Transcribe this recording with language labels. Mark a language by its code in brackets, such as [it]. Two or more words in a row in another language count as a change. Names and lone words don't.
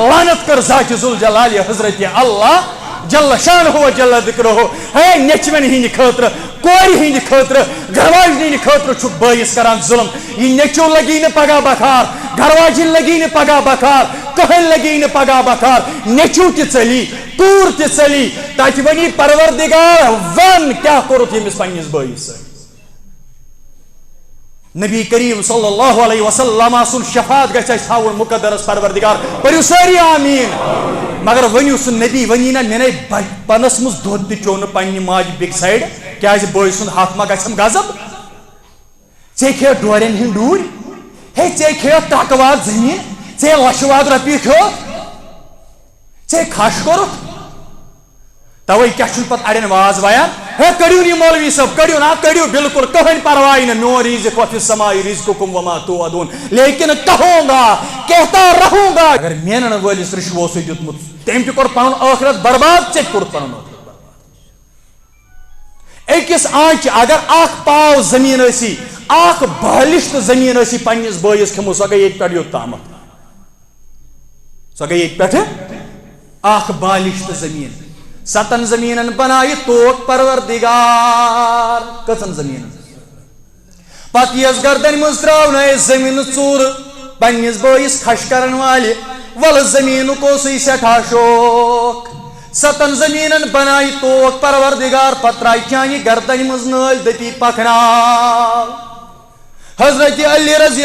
[ks] لعنت کٔر ذاتِ ذوالجلالِ حضرت اللہ [ar] جل شانہ و جل ذکرہ [ks] ہے نیچوین ہٕنٛدِ خٲطرٕ کورِ ہٕنٛدِ خٲطرٕ گرواجنہِ ہٕنٛدِ خٲطرٕ چھُکھ بٲیِس کران ظُلم یہِ نیچو لگی نہٕ پگاہ بکار گرواجِنۍ لگی نہٕ پگاہ بکار کٕہٕنۍ لگی نہٕ پگاہ بکار نیچو تہِ ژٔلی کوٗر تہِ ژٔلی تتہِ ونی پروردگار ون کیاہ کوٚرُتھ ییٚمِس پننِس بٲیِس سۭتۍ نبی کریم [ar] صلی اللہ علیہ وسلم [ks] سن شفاعت گژھِ اَسہِ تھاوُن مقدرس پروردگار پٔرِو سٲری آمیٖن مگر ؤنِو سُہ نبی ؤنی نا مےٚ نے بچپنس منٛز دۄد تہِ چیوٚو نہٕ پننہِ ماجہِ بیٚکہِ سایڈٕ کیازِ بٲے سُنٛد حق ما گژھٮ۪م غضب ژےٚ کھیٚیَتھ ڈورٮ۪ن ہٕنٛدۍ ڈوٗرۍ ہے ژےٚ کھیٚیَتھ ٹکہٕ واد زٔمیٖن ژےٚ لچھٕ واد رۄپیہِ کھیوٚوُتھ ژےٚ کھش کوٚرُتھ توے کیاہ چھُنہٕ پتہٕ اڑٮ۪ن واز وایان ہے کٔڑِو یہِ مولوی صٲب کٔڑِو نا کٔڑِو بالکل کٕہٕنۍ پرواے نہٕ میون رزق [ar] وفِ السماء رزقکم وما توعدون [ur] لیکن کہوں گا کہتا رہوں گا [ks] اگر مینن وٲلِس رِشوٕ اوسُے دیُتمُت تٔمۍ تہِ کوٚر پنُن ٲخرت برباد ژےٚ تہِ کوٚرُتھ پنُن ٲخرت برباد أکِس آنچہِ اگر اکھ پاو زٔمیٖن ٲسی اکھ بالِشت زٔمیٖن ٲسی پننِس بٲیِس کھیٚمٕژ سۄ گٔے ییٚتہِ پٮ۪ٹھ یوٚت تامتھ سۄ گٔے ییٚتہِ پٮ۪ٹھٕ اکھ بالِشت زٔمیٖن 7 زٔمیٖنن بنایہِ توک پروردگار کٔژن زٔمیٖنن پتہٕ یۄس گردن منٛز ترٛاونٲیہِ زٔمیٖنہٕ ژوٗرٕ پننِس بٲیِس کھش کرن والہِ ولہٕ زٔمیٖنُک اوسُے سٮ۪ٹھاہ شوق 7 زٔمیٖنن بنایہِ توک پروردگار پتہٕ ترٛایہِ چانہِ گردنہِ منٛز نٲلۍ دٔپی پکناو حضرت علی رضی